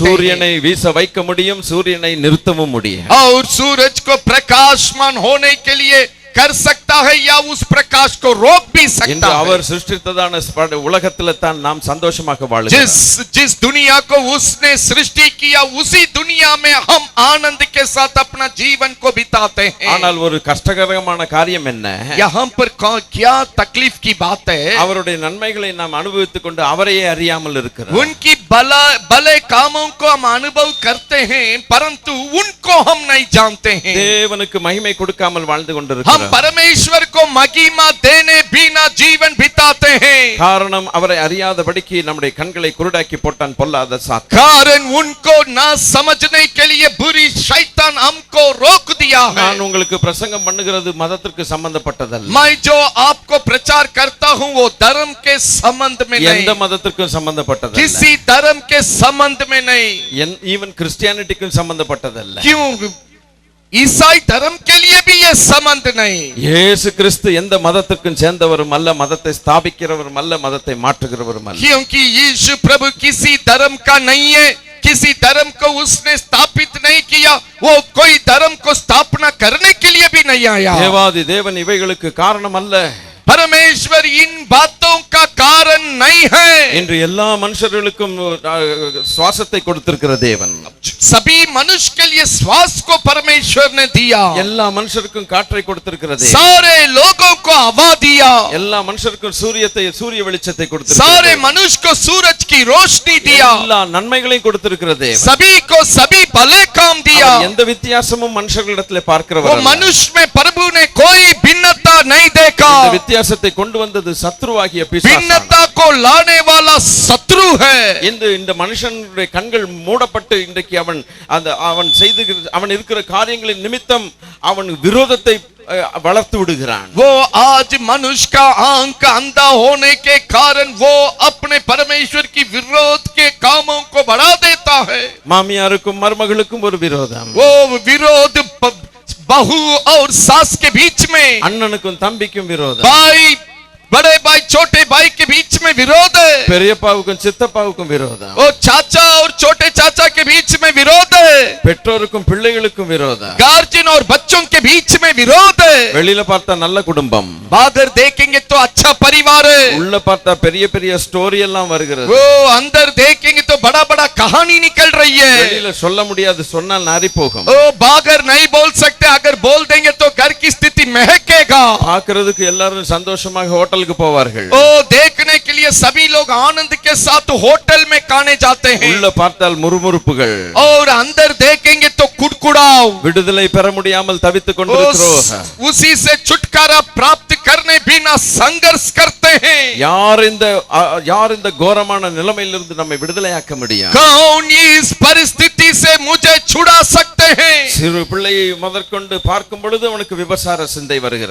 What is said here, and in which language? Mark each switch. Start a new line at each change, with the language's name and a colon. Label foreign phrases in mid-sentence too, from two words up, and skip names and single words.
Tamil: சூரியனை வீச வைக்க முடியும், சூரியனை நிறுத்தவும் முடியும்.
Hindi: और सूरज को प्रकाशमान होने के लिए कर सकता है या उस प्रकाश को रोक भी सकता
Tamil: இன்று
Hindi: है।
Tamil: அவர் சிருஷ்டித்ததான உலகத்திலே தான் நாம் சந்தோஷமாக வாழுகிறோம்।
Hindi: जिस दुनिया को उसने सृष्टि किया उसी दुनिया में हम आनंद के साथ अपना जीवन को बिताते हैं।
Tamil: ஆனால் ஒரு கஷ்டகரமான காரியம் என்ன?
Hindi: यहाँ पर क्या तकलीफ की बात है?
Tamil: அவருடைய நன்மைகளை நாம் அனுபவித்துக் கொண்டு அவரையே அறியாமல் இருக்கிறோம்।
Hindi: उनकी भले कामों को हम अनुभव करते हैं परंतु उनको हम नहीं जानते हैं।
Tamil: தேவனுக்கு மகிமை கொடுக்காமல் வாழ்ந்து
Hindi: हम
Tamil: கொண்டிருக்கிறோம்।
Hindi: परमेश्वर को महिमा देने बिना जीवन बिताते हैं।
Tamil: காரணம் அவரை அறியாதபடிக்கு நம்முடைய கண்களை குருடாக்கி போட்டான் பொல்லாத சாத்தான்।
Hindi: कारण उनको ना समझने के लिए बुरी शैतान हमको रोक दिया है।
Tamil: நான் உங்களுக்கு பிரசங்கம் பண்ணுகிறது மதத்திற்கு சம்பந்தப்பட்டதல்ல।
Hindi: मैं जो आपको प्रचार करता हूँ वो धर्म के संबंध में
Tamil: எந்த
Hindi: नहीं,
Tamil: மதத்திற்கும் சம்பந்தப்பட்டதல்ல।
Hindi: किसी धर्म के संबंध में नहीं।
English: even Christianity-kkum
Tamil: சம்பந்தப்பட்டதல்ல।
Hindi: क्यों? ईसाई धर्म के लिए भी ये संबंध नहीं।
Tamil: இயேசு கிறிஸ்து எந்த மதத்திற்கும் சேர்ந்தவரும் அல்ல, மதத்தை ஸ்தாபிக்கிறவரும் அல்ல, மதத்தை மாற்றுகிறவரும் அல்ல।
Hindi: क्योंकि यीशु प्रभु किसी धर्म का नहीं है, किसी धर्म को उसने स्थापित नहीं किया, वो कोई धर्म को स्थापना करने के लिए भी नहीं आया।
Tamil: தேவாதி தேவன் இவைகளுக்கு காரணம் அல்ல।
Hindi: परमेश्वर इन बातों का कारण नहीं है।
Tamil: இன்று எல்லா மனுஷர்களுக்கும் சுவாசத்தை கொடுத்திருக்கிற தேவன்
Hindi: सभी मनुष्य के लिए श्वास को परमेश्वर ने दिया।
Tamil: எல்லா மனுஷருக்கும் காற்றை கொடுத்திருக்கிற தேவன்
Hindi: सारे लोगों को हवा दिया।
Tamil: எல்லா மனுஷருக்கும் சூரிய வெளிச்சத்தை
Hindi: सारे
Tamil: கொடுத்திருக்கிறார்।
Hindi: मनुष्य को सूरज की रोशनी दिया।
Tamil: எல்லா நன்மைகளையும் கொடுத்திருக்கிற தேவன்
Hindi: सभी को सभी भले काम दिया।
Tamil: அவர் எந்த வித்தியாசமும் மனுஷர்களிடத்திலே
Hindi: वो
Tamil: பார்க்கிறவர் அல்ல।
Hindi: मनुष्य में प्रभु ने कोई भिन्नता नहीं देखा।
Tamil: இந்த வித்தியாசத்தை கொண்டு வந்தது சத்ருவாகிய பிசாசானவன்।
Hindi: भिन्नता को लाने वाला शत्रु है।
Tamil: இந்த மனுஷனுடைய கண்கள் மூடப்பட்டு இன்றைக்கு அவன் இருக்கிற காரியங்களின் நிமித்தம் அவன் விரோதத்தை வளர்த்து விடுகிறான்।
Hindi: वो आज मनुष्य का आंख अंधा होने के कारण वो अपने परमेश्वर की विरोध के कामों को बढ़ा देता है।
Tamil: மாமியாருக்கும் மருமகளுக்கும் ஒரு விரோதம்,
Hindi: वो विरोध बहू और सास के बीच में,
Tamil: அண்ணனுக்கும் தம்பிக்கும் விரோதம்,
Hindi: भाई बड़े भाई छोटे भाई के बीच में विरोध है।
Tamil: பெரியப்பாவுக்கும் சித்தப்பாவுக்கும் விரோதம்,
Hindi: वो चाचा और छोटे चाचा के बीच में विरोध है।
Tamil: பெற்றோருக்கும் பிள்ளைகளுக்கும் விரோதம்,
Hindi: गार्जियन और बच्चों के बीच में विरोध है।
Tamil: வெளியில பார்த்தா நல்ல குடும்பம்,
Hindi: बाहर देखेंगे तो अच्छा परिवार है,
Tamil: உள்ள பார்த்தா பெரிய பெரிய ஸ்டோரி எல்லாம் வருகிறது।
Hindi: वो अंदर देखेंगे तो बड़ा बड़ा कहानी निकल रही है।
Tamil: வெளியில சொல்ல முடியாது, சொன்னால் நாரி போகும்।
Hindi: वो बाहर नहीं बोल सकते, अगर बोल देंगे तो घर की स्थिति महकेगा।
Tamil: பார்க்கிறதுக்கு எல்லாரும் சந்தோஷமாக ஹோட்டலுக்கு போவார்கள்,
Hindi: ओ देखने के लिए सभी लोग आनंद के साथ होटल में खाने जाते हैं,
Tamil: உள்ள பார்த்தால் முறுமுறுப்புகள்,
Hindi: और अंदर देखेंगे तो कुड़कुड़ाव,
Tamil: விடுதலை பெற முடியாமல் தவித்துக் கொண்டிருக்கிறோம்।
Hindi: उसी से छुटकारा प्राप्त करने बिना संघर्ष करते हैं।
Tamil: யார் இந்த கோரமான நிலைமையிலிருந்து நம்மை விடுதலையாக்க முடியும்?
Hindi: कौन इस परिस्थिति से मुझे छुड़ा सकते हैं?
Tamil: சிறு பிள்ளையை முதற்கொண்டு பார்க்கும் பொழுது அவனுக்கு விபசார சிந்தை வருகிறது।